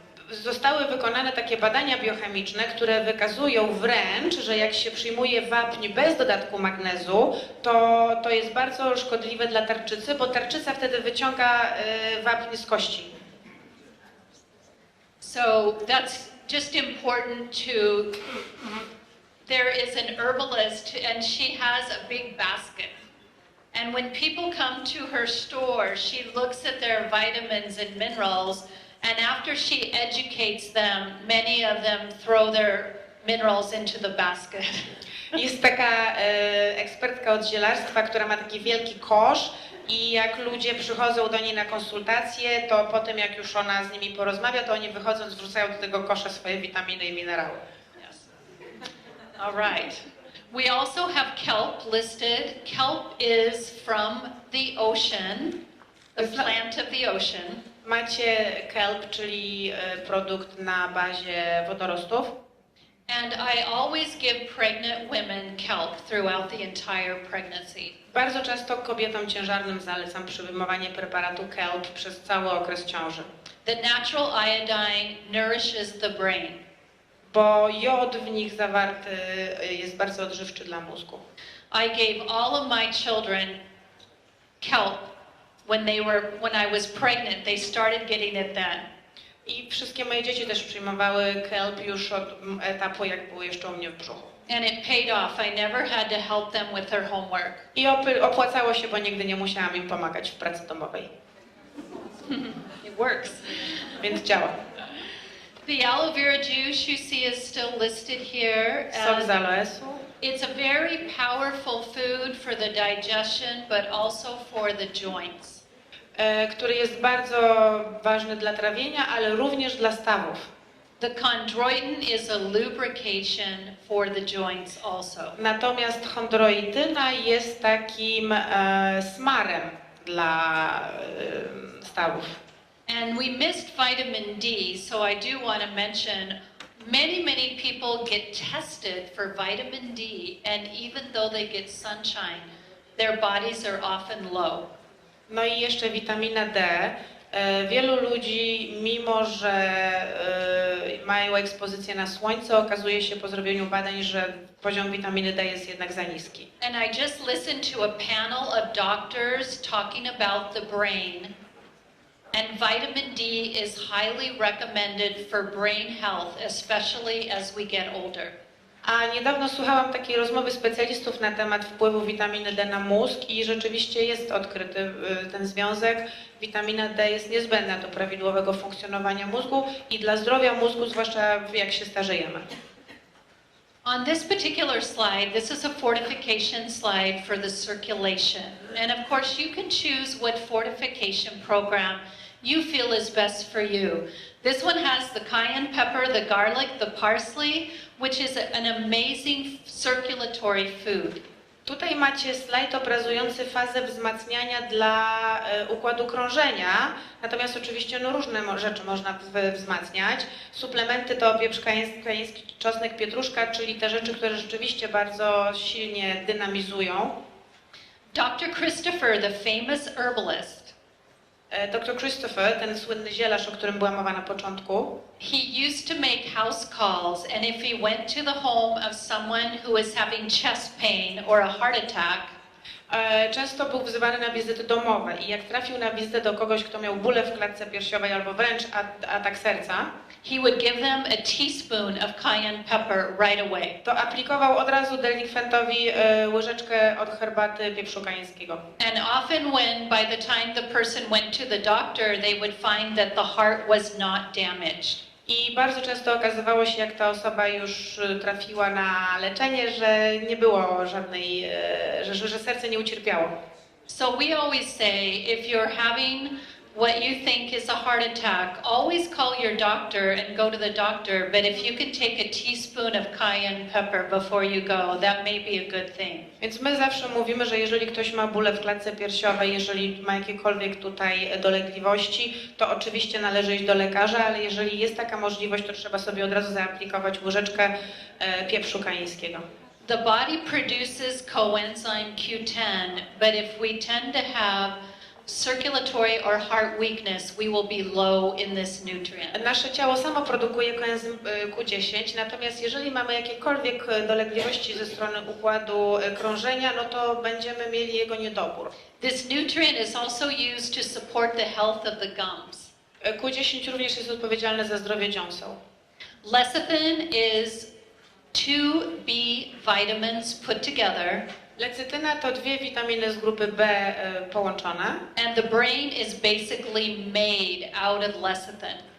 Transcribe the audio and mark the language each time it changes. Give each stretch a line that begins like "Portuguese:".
Polish: Zostały wykonane takie badania biochemiczne, które wykazują wręcz, że jak się przyjmuje wapń bez dodatku magnezu, to jest bardzo szkodliwe dla tarczycy, bo tarczyca wtedy wyciąga wapń z kości.
English: So that's just important to... There is an herbalist and she has a big basket. And when people come to her store, she looks at their vitamins and minerals, and after she educates them, many of them throw their minerals into the basket.
Polish: Jest taka ekspertka od zielarstwa, która ma taki wielki kosz i jak ludzie przychodzą do niej na konsultacje, to po tym jak już ona z nimi porozmawia, to oni wychodząc wrzucają do tego kosza swoje witaminy i minerały.
English: All right. We also have kelp listed. Kelp is from the ocean, the plant of the ocean.
Polish: Macie kelp, czyli produkt na bazie wodorostów.
English: And I always give pregnant women kelp throughout the entire pregnancy.
Polish: Bardzo często kobietom ciężarnym zalecam przyjmowanie preparatu kelp przez cały okres ciąży.
English: The natural iodine nourishes the brain.
Polish: Bo jod w nich zawarty jest bardzo odżywczy dla mózgu.
English: I gave all of my children kelp when I was pregnant. They started getting it then.
Polish: I wszystkie moje dzieci też przyjmowały kelp już od etapu, jak były jeszcze u mnie w brzuchu.
English: And it paid off. I never had to help them with their homework.
Polish: I opłacało się, bo nigdy nie musiałam im pomagać w pracy domowej.
English: It works.
Polish: Więc działa.
English: The aloe vera juice you see is still listed here.
Polish: Sok z aloesu.
English: It's a very powerful food for the digestion, but also for the joints.
Polish: Który jest bardzo ważny dla trawienia, ale również dla stawów.
English: The chondroitin is a lubrication for the joints also.
Polish: Natomiast chondroityna jest takim smarem dla stawów.
English: And we missed vitamin D, so I do want to mention many people get tested for vitamin D, and even though they get sunshine, their bodies are often low.
Polish: No i jeszcze witamina D. Wielu ludzi, mimo że mają ekspozycję na słońce, okazuje się po zrobieniu badań, że poziom witaminy D jest jednak za niski.
English: And I just listened to a panel of doctors talking about the brain. And vitamin D is highly recommended for brain health, especially as we get older.
Polish: A niedawno słuchałam takiej rozmowy specjalistów na temat wpływu witaminy D na mózg i rzeczywiście jest odkryty ten związek. Witamina D jest niezbędna do prawidłowego funkcjonowania mózgu i dla zdrowia mózgu, zwłaszcza jak się starzejemy.
English: On this particular slide, this is a fortification slide for the circulation. And of course you can choose what fortification program you feel is best for you. This one has the cayenne pepper, the garlic, the parsley, which is an amazing circulatory food.
Polish: Tutaj macie slajd obrazujący fazę wzmacniania dla układu krążenia, natomiast oczywiście różne rzeczy można wzmacniać. Suplementy to pieprz kajeński, czosnek, pietruszka, czyli te rzeczy, które rzeczywiście bardzo silnie dynamizują.
English: Dr. Christopher, the famous herbalist,
Polish: Dr Christopher, ten słynny zielarz, o którym była mowa na początku,
English: he used to make house calls, and if he went to the home of someone who was having chest pain or a heart attack,
Polish: często był wzywany na wizyty domowe i jak trafił na wizytę do kogoś, kto miał bóle w klatce piersiowej albo wręcz atak serca,
English: he would give them a teaspoon of cayenne pepper right away.
Polish: to aplikował od razu delikwentowi łyżeczkę od herbaty pieprzu kajeńskiego.
English: And often when by the time the person went to the doctor, they would find that the heart was not damaged.
Polish: I bardzo często okazywało się, jak ta osoba już trafiła na leczenie, że nie było żadnej, że serce nie ucierpiało.
English: So we always say, if you're having what you think is a heart attack, always call your doctor and go to the doctor. But if you can take a teaspoon of cayenne pepper before you go, that may be a good thing.
Polish: Więc my zawsze mówimy, że jeżeli ktoś ma bóle w klatce piersiowej, jeżeli ma jakiekolwiek tutaj dolegliwości, to oczywiście należy iść do lekarza, ale jeżeli jest taka możliwość, to trzeba sobie od razu zaaplikować łyżeczkę pieprzu kajeńskiego.
English: The body produces coenzyme Q10, but if we tend to have circulatory or heart weakness, we will be low in this nutrient.
Polish: Nasze ciało samo produkuje koenzym Q10, natomiast jeżeli mamy jakiekolwiek dolegliwości ze strony układu krążenia, no to będziemy mieli jego niedobór.
English: This nutrient is also used to support the health of the gums.
Polish: Q10 również jest odpowiedzialne za zdrowie dziąseł.
English: Lecithin is 2B vitamins put together.
Polish: Lecytyna to dwie witaminy z grupy B połączone.
English: And the brain is basically made out of lecithin.